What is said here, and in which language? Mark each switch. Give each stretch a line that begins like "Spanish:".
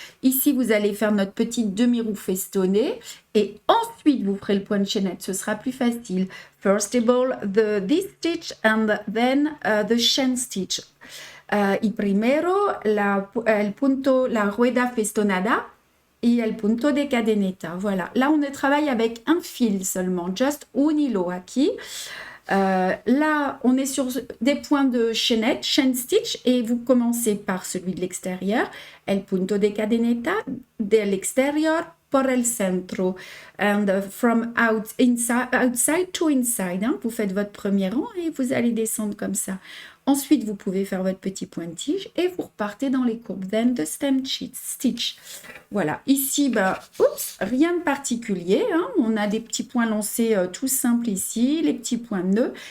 French: Ici, vous allez faire notre petite demi-roue festonnée. Et ensuite, vous ferez le point de chaînette. Ce sera plus facile.
English: First of all, this stitch and then the chain stitch.
Spanish: Y primero el punto, la rueda festonada y el punto de cadeneta.
French: Voilà. Là, on travaille avec un fil seulement.
Spanish: Just un hilo aquí.
French: Là, on est sur des points de chaînette, chain stitch, et vous commencez par celui de l'extérieur.
Spanish: El punto de cadeneta
French: de l'extérieur
Spanish: por el centro.
English: And from outside to inside.
French: Hein, vous faites votre premier rang et vous allez descendre comme ça. Ensuite, vous pouvez faire votre petit point de tige et vous repartez dans les courbes.
English: Then the stem stitch.
French: Voilà. Ici, bah, oups, rien de particulier. Hein. On a des petits points lancés tout simples ici, les petits points de nœud.